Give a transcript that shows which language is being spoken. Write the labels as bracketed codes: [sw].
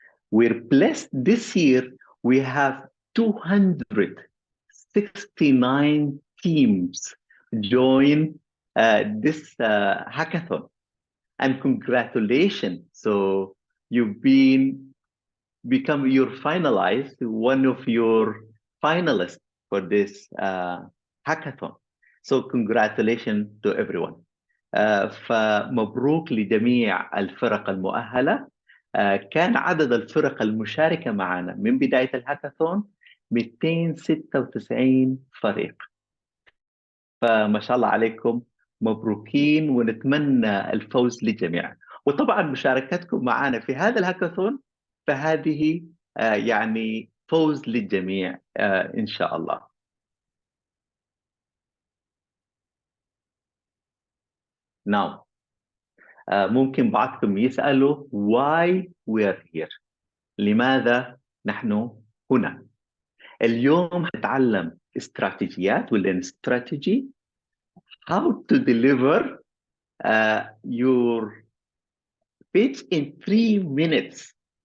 [en] We're blessed this year, we have 269 teams join this hackathon. And congratulations. So you've you're finalized, one of your finalists for this hackathon. So congratulations to everyone. [ar] فمبروك لجميع الفرق المؤهلة. كان عدد الفرق المشاركة معنا من بداية الهاكاثون 296 فريق. فما شاء الله عليكم، مبروكين ونتمنى الفوز للجميع. وطبعا مشاركتكم معنا في هذا الهاكاثون فهذه يعني فوز للجميع إن شاء الله. [en] Now, [ar] ممكن بعضكم يسألوا [en] why we are here. [ar] لماذا نحن هنا؟ اليوم هنتعلم استراتيجيات [en] within strategy, how to deliver your pitch in 3 minutes.